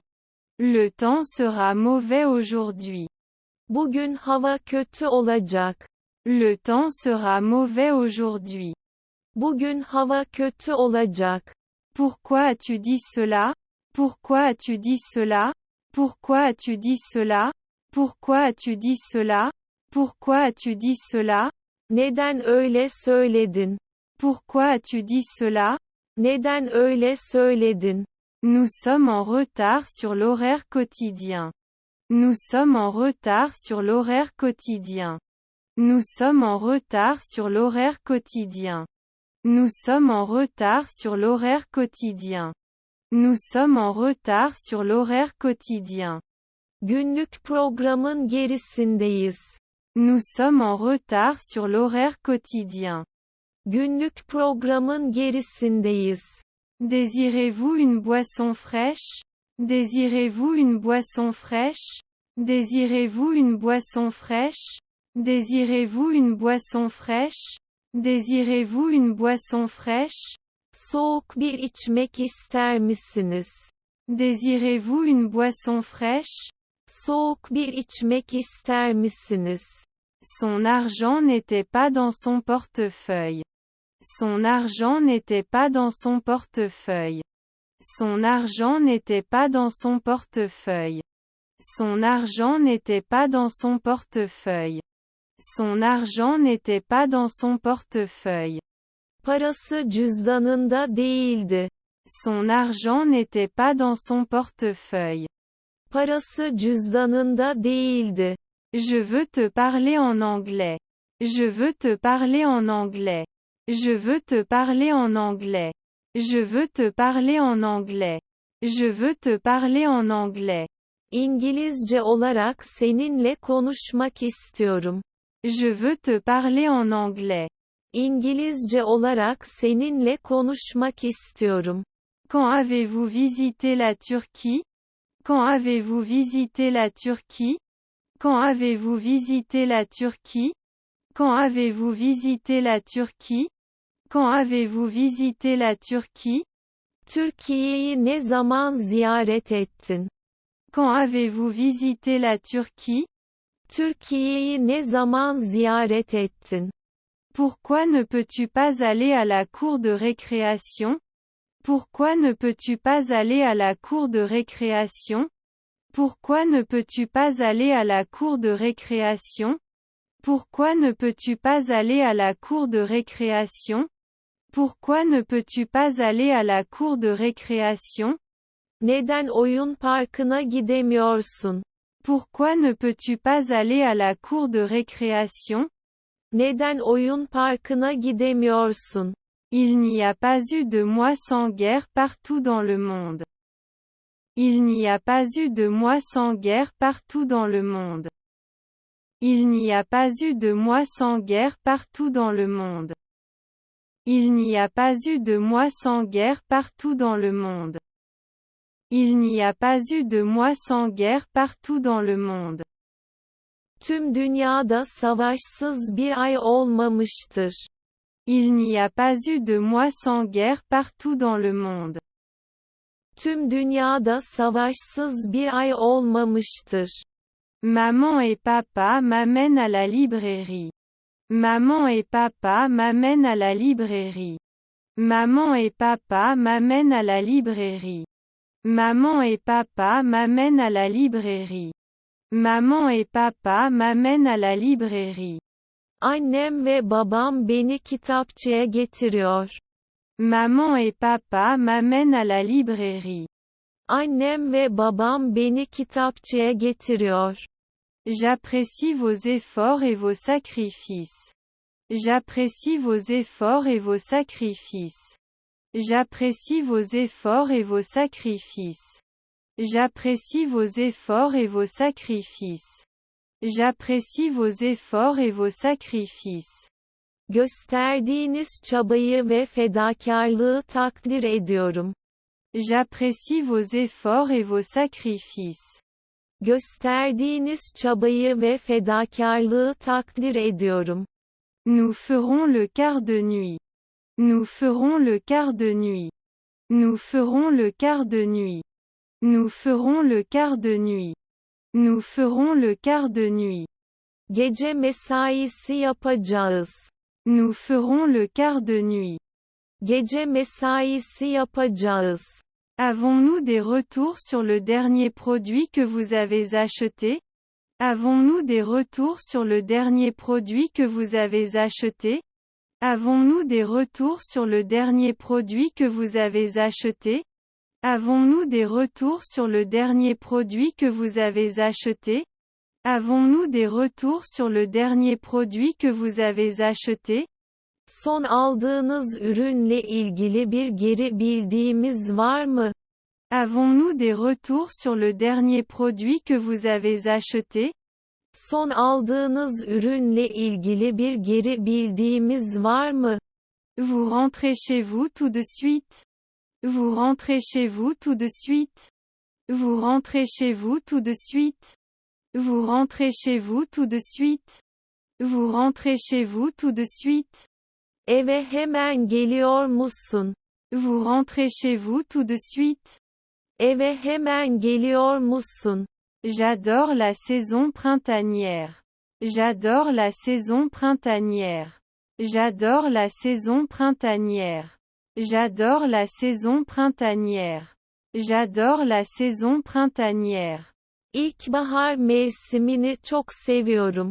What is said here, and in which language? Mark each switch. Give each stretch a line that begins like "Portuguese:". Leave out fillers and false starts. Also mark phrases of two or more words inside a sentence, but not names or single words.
French: Le temps sera mauvais aujourd'hui.
Turkish: Bugün hava kötü olacak.
French: Le temps sera mauvais aujourd'hui.
Turkish: Bugün hava kötü olacak.
French: Pourquoi as-tu dit cela? Pourquoi as-tu dit cela? Pourquoi as-tu dit cela? Pourquoi as-tu dit cela? Pourquoi as-tu dit cela?
Turkish: Neden öyle söyledin?
French: Pourquoi as-tu dit cela?
Turkish: Neden öyle söyledin?
French: Nous sommes en retard sur l'horaire quotidien. Nous sommes en retard sur l'horaire quotidien. Nous sommes en retard sur l'horaire quotidien. Nous sommes en retard sur l'horaire quotidien. Nous sommes en retard sur l'horaire quotidien.
Turkish: Günlük programın gerisindeyiz.
French: Nous sommes en retard sur l'horaire quotidien.
Turkish: Günlük programın gerisindeyiz.
French: Désirez-vous une boisson fraîche? Désirez-vous une boisson fraîche? Désirez-vous une boisson fraîche? Désirez-vous une boisson fraîche? Désirez-vous une boisson fraîche?
Turkish: Soğuk bir içmek ister misiniz?
French: Désirez-vous une boisson fraîche?
Turkish: Soğuk bir içmek ister misiniz?
French: Son argent n'était pas dans son portefeuille. Son argent n'était pas dans son portefeuille. Son argent n'était pas dans son portefeuille. Son argent n'était pas dans son portefeuille. Son argent n'était pas dans son portefeuille.
Turkish: Parası cüzdanında değildi.
French: Son argent n'était pas dans son portefeuille.
Turkish: Parası cüzdanında değildi.
French: Je veux te parler en anglais. Je veux te parler en anglais. Je veux te parler en anglais. Je veux te parler en anglais. Je veux te parler en anglais.
Turkish: İngilizce olarak seninle konuşmak istiyorum.
French: Je veux te parler en anglais.
Turkish: İngilizce olarak seninle konuşmak istiyorum.
French: Quand avez-vous visité la Turquie? Quand avez-vous visité la Turquie? Quand avez-vous visité la Turquie? Quand avez-vous visité la Turquie? Quand avez-vous visité la Turquie?
Turkish: Türkiye'yi ne zaman ziyaret ettin?
French: Quand avez-vous visité la Turquie?
Turkish: Türkiye'yi ne zaman ziyaret ettin?
French: Pourquoi ne peux-tu pas aller à la cour de récréation? Pourquoi ne peux-tu pas aller à la cour de récréation? Pourquoi ne peux-tu pas aller à la cour de récréation? Pourquoi ne peux-tu pas aller à la cour de récréation? Pourquoi ne peux-tu pas aller à la cour de récréation?
Turkish: Neden oyun parkına gidemiyorsun?
French: Pourquoi ne peux-tu pas aller à la cour de récréation?
Turkish: Neden oyun parkına gidemiyorsun?
French: Il n'y a pas eu de mois sans guerre partout dans le monde. Il n'y a pas eu de mois sans guerre partout dans le monde. Il n'y a pas eu de mois sans guerre partout dans le monde. Il n'y a pas eu de mois sans guerre partout dans le monde. Il n'y a pas eu de mois sans guerre partout dans le monde.
Turkish: Tüm dünyada savaşsız bir ay olmamıştır.
French: Il n'y a pas eu de mois sans guerre partout dans le monde.
Turkish: Tüm dünyada savaşsız bir ay olmamıştır.
French: Maman et papa m'amènent à la librairie. Maman et papa m'amènent à la librairie. Maman et papa m'amènent à la librairie. Maman et papa m'amènent à la librairie. Maman et papa m'amènent à la librairie.
Turkish: Annem ve babam beni kitapçıya getiriyor.
French: Maman et papa m'amènent à la librairie.
Turkish: Annem ve babam beni kitapçıya getiriyor.
French: J'apprécie vos efforts et vos sacrifices. J'apprécie vos efforts et vos sacrifices. J'apprécie vos efforts et vos sacrifices. J'apprécie vos efforts et vos sacrifices. J'apprécie vos efforts et vos sacrifices.
Turkish: Gösterdiğiniz çabayı ve fedakarlığı takdir ediyorum.
French: J'apprécie vos efforts et vos sacrifices.
Turkish: Gösterdiğiniz çabayı ve fedakarlığı takdir ediyorum.
French: Nous ferons le quart de nuit. Nous ferons le quart de nuit. Nous ferons le quart de nuit. Nous ferons le quart de nuit. Nous ferons le quart de nuit.
Turkish: Gece mesaisi yapacağız.
French: Nous ferons le quart de nuit.
Turkish: Gece mesaisi yapacağız.
French: Avons-nous des retours sur le dernier produit que vous avez acheté? Avons-nous des retours sur le dernier produit que vous avez acheté? Avons-nous des retours sur le dernier produit que vous avez acheté? Avons-nous des retours sur le dernier produit que vous avez acheté? Avons-nous des retours sur le dernier produit que vous avez acheté?
Turkish: Son aldığınız ürünle ilgili bir geri bildiğimiz var mı?
French: Avons-nous des retours sur le dernier produit que vous avez acheté?
Turkish: Son aldığınız ürünle ilgili bir geri bildiğimiz var mı?
French: Vous rentrez chez vous tout de suite. Vous rentrez chez vous tout de suite. Vous rentrez chez vous tout de suite. Vous rentrez chez vous tout de suite. Vous rentrez chez vous tout de suite.
Turkish: Eve hemen geliyor musun?
French: Vous rentrez chez vous tout de suite.
Turkish: Eve hemen geliyor musun?
French: J'adore la saison printanière. J'adore la saison printanière. J'adore la saison printanière. J'adore la saison printanière. J'adore la saison printanière.
Turkish: İlkbahar mevsimini çok seviyorum.